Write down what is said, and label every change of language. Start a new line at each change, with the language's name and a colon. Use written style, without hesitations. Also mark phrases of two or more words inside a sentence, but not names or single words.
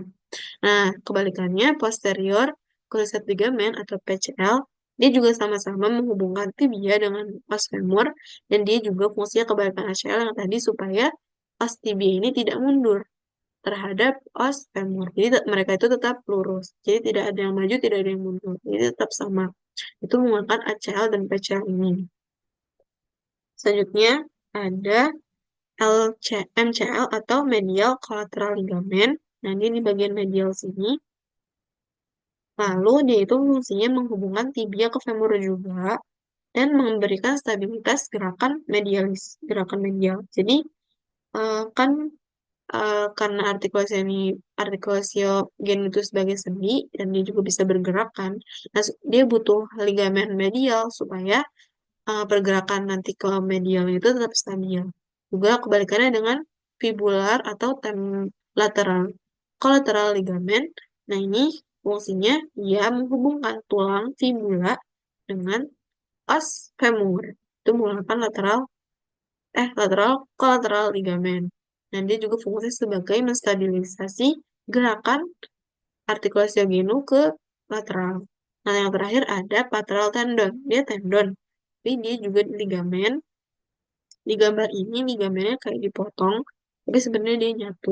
Indonesian: Nah, kebalikannya
English: posterior cruciate ligament
Indonesian: atau PCL, dia juga sama-sama menghubungkan tibia dengan
Latin: os femur
Indonesian: dan dia juga fungsinya kebalikan ACL yang tadi supaya
Latin: os tibia
Indonesian: ini tidak mundur terhadap
Latin: os femur.
Indonesian: Jadi mereka itu tetap lurus. Jadi tidak ada yang maju, tidak ada yang mundur. Jadi tetap sama. Itu menggunakan ACL dan PCL ini. Selanjutnya ada MCL atau
English: medial collateral ligament.
Indonesian: Nah, ini di bagian medial sini. Lalu dia itu fungsinya menghubungkan tibia ke femur juga dan memberikan stabilitas gerakan medialis, gerakan medial. Jadi kan karena artikulasio gen itu sebagai sendi dan dia juga bisa bergerak kan. Nah, dia butuh ligamen medial supaya pergerakan nanti ke medial itu tetap stabil. Juga kebalikannya dengan fibular atau
English: lateral collateral ligament.
Indonesian: Nah, ini fungsinya dia menghubungkan tulang fibula dengan
Latin: os femur.
Indonesian: Itu menggunakan
English: lateral collateral ligament.
Indonesian: Dan dia juga fungsi sebagai menstabilisasi gerakan artikulasi genu ke lateral. Nah, yang terakhir ada
English: lateral tendon.
Indonesian: Dia tendon, tapi dia juga ligamen. Di gambar ini ligamennya kayak dipotong, tapi sebenarnya dia nyatu.